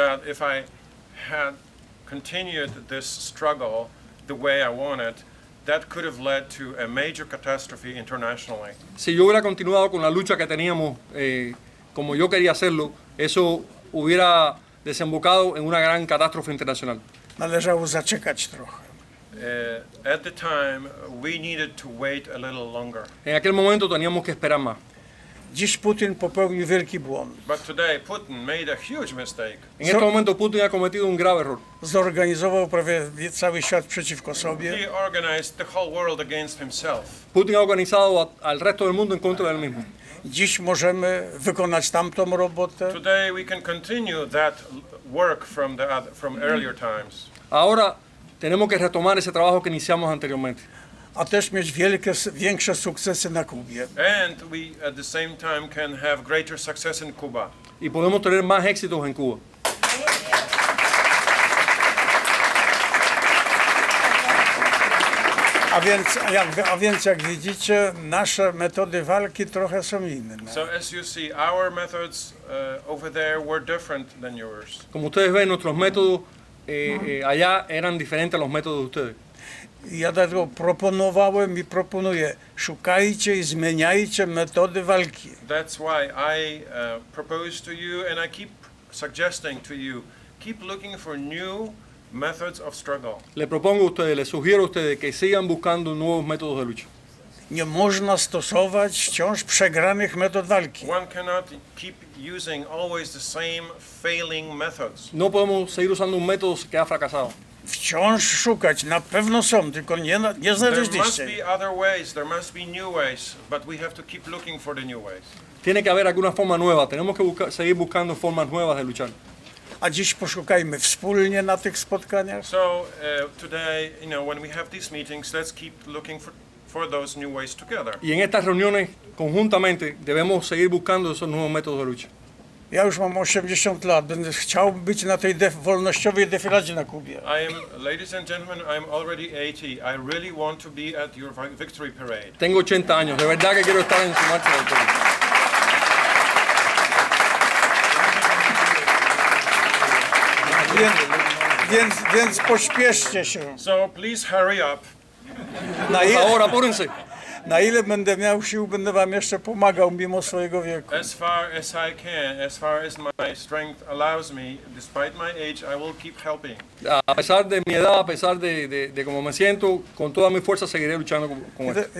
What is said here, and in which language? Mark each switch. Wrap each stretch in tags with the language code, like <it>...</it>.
<en>if I had continued this struggle the way I wanted, that could have led to a major catastrophe internationally.</en> <es>Si yo hubiera continuado con la lucha que teníamos como yo quería hacerlo, eso hubiera desembocado en una gran catástrofe internacional.</es> <pl>Należało zaczekać trochę.</pl> <en>At the time, we needed to wait a little longer.</en> <es>En aquel momento teníamos que esperar más.</es> <pl>Dziś Putin popełnił wielki błąd.</pl> <en>But today, Putin made a huge mistake.</en> <es>En este momento Putin ha cometido un grave error.</es> <pl>Zorganizował prawie cały świat przeciwko sobie.</pl> <en>He organized the whole world against himself.</en> <es>Putin ha organizado al resto del mundo en contra del mismo.</es> <pl>Dziś możemy wykonać tamtą robotę.</pl> <en>Today, we can continue that work from earlier times.</en> <es>Ahora tenemos que retomar ese trabajo que iniciamos anteriormente.</es> <pl>A też mieć większe sukcesy na Kubie.</pl> <en>And we, at the same time, can have greater success in Cuba.</en> <es>Y podemos tener más éxitos en Cuba.</es> <pl>A więc jak widzicie, nasze metody walki trochę są inne.</pl> <en>So as you see, our methods over there were different than yours.</en> <es>Como ustedes ven, nuestros métodos allá eran diferentes a los métodos de ustedes.</es> <pl>Ja dlatego proponowałem i proponuję, szukajcie i zmieniajcie metody walki.</pl> <en>That's why I propose to you, and I keep suggesting to you, keep looking for new methods of struggle.</en> <es>Le propongo a ustedes, les sugiero a ustedes que sigan buscando nuevos métodos de lucha.</es> <pl>Nie można stosować wciąż przegranych metod walki.</pl> <en>One cannot keep using always the same failing methods.</en> <es>No podemos seguir usando un método que ha fracasado.</es> <pl>Wciąż szukać, na pewno są, tylko nie</pl> <en>There must</en> <pl>znaleźliście.</pl> <en>be other ways, there must be new ways, but we have to keep looking for the new ways.</en> <es>Tiene que haber alguna forma nueva, tenemos que seguir buscando formas nuevas de luchar.</es> <pl>A dziś poszukajmy wspólnie na tych spotkaniach.</pl> <en>So today, when we have these meetings, let's keep looking for those new ways together.</en> <es>Y en estas reuniones, conjuntamente, debemos seguir buscando esos nuevos métodos de lucha.</es> <pl>Ja już mam 80 lat, będę chciał być na tej wolnościowej defiladzie na Kubie.</pl> <en>Ladies and gentlemen, I'm already 80. I really want to be at your victory parade.</en> <es>Tengo 80 años, de verdad que quiero estar en su marcha de victoria.</es> <pl>Więc pośpieszcie się.</pl> <en>So please hurry up.</en> <es>Por favor, apúrense.</es> <pl>Na ile będę miał sił, będę wam jeszcze pomagał mimo swojego wieku.</pl> <en>As far as I can, as far as my strength allows me, despite my age, I will keep helping.</en> <es>A pesar de mi edad, a pesar de cómo me siento, con toda mi fuerza seguiré luchando con esto.</es>